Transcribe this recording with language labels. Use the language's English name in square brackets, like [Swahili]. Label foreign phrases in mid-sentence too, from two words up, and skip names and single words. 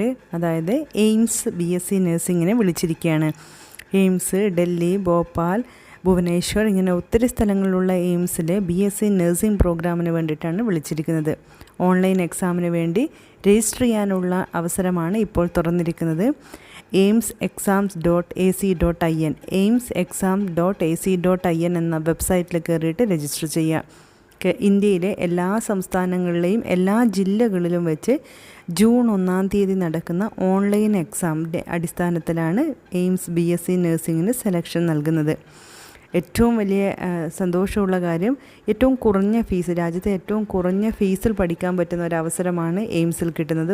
[Malayalam] അതായത് എയിംസ് [English] BSc nursing [Malayalam] വിളിച്ചിരിക്കുകയാണ്. എയിംസ് ഡൽഹി, ഭോപ്പാൽ, ഭുവനേശ്വർ ഇങ്ങനെ ഒത്തിരി സ്ഥലങ്ങളിലുള്ള എയിംസിലെ [English] BSc nursing program [Malayalam] വേണ്ടിയിട്ടാണ് വിളിച്ചിരിക്കുന്നത്. [English] online exam [Malayalam] വേണ്ടി രജിസ്റ്റർ ചെയ്യാനുള്ള അവസരമാണ് ഇപ്പോൾ തുറന്നിരിക്കുന്നത്. aimsexams.ac.in aimsexam.ac.in എന്ന വെബ്സൈറ്റിൽ കയറിയിട്ട് രജിസ്റ്റർ ചെയ്യുക. ഇന്ത്യയിലെ എല്ലാ സംസ്ഥാനങ്ങളിലെയും എല്ലാ ജില്ലകളിലും വെച്ച് ജൂൺ 1 നടക്കുന്ന [English] online exam [Malayalam] അടിസ്ഥാനത്തിലാണ് എയിംസ് [English] BSc nursing [Malayalam] സെലക്ഷൻ നൽകുന്നത്. ഏറ്റവും വലിയ സന്തോഷമുള്ള കാര്യം, ഏറ്റവും കുറഞ്ഞ ഫീസ്, രാജ്യത്തെ ഏറ്റവും കുറഞ്ഞ ഫീസിൽ പഠിക്കാൻ പറ്റുന്ന ഒരു അവസരമാണ് എയിംസിൽ കിട്ടുന്നത്.